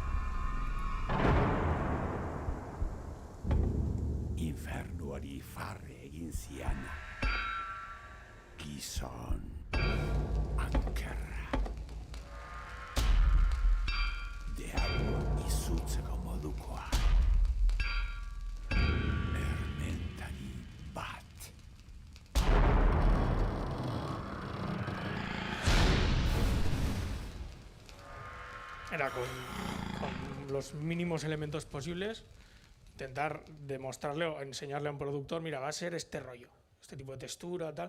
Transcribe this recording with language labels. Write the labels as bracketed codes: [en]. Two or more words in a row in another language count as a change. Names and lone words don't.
[eu] Infernuari farre egin ziana. Gizon ankerra. Deabua izutzeko modukoa. Ermentari bat. [es] Era con los mínimos elementos posibles, intentar demostrarle o enseñarle a un productor, mira, va a ser este rollo, este tipo de textura, tal.